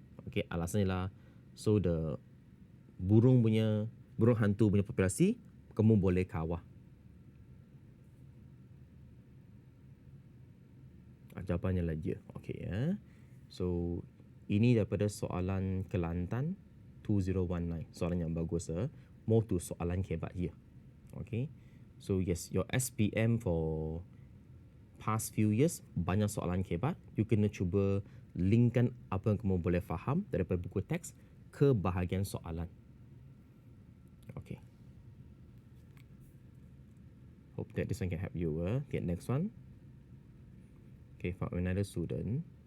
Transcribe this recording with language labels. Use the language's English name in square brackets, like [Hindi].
[Malay] Okay, alasannya lah, so the burung hantu punya populasi kamu boleh kawal. Jawapannya lah ya. Okey ya. So ini daripada soalan Kelantan 2019. Soalan yang bagus ya. [English] More to soalan kebat here. Okay. So yes, your SPM for past few years [Malay] banyak soalan kebat. You kena cuba linkkan apa yang kamu boleh faham daripada buku teks ke bahagian soalan. [English] Okay. Hope that this one can help you. Okay, next one. Okay, for another student.